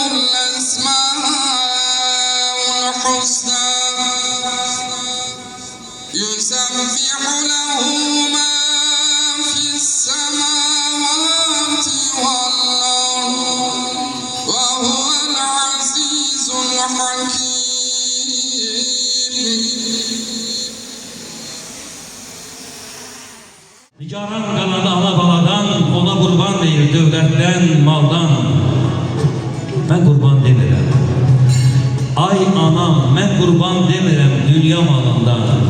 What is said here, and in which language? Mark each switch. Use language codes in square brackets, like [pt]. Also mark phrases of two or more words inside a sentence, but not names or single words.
[ar] الأسماء الحسنى يسبح له ما في السماوات والأرض وهو العزيز الحكيم [az] Nigaran qanadı ana baladan, ona qurban deyir dövlətdən, maldan. Mən qurban demirəm. Ay anam, mən qurban demirəm dünya malından.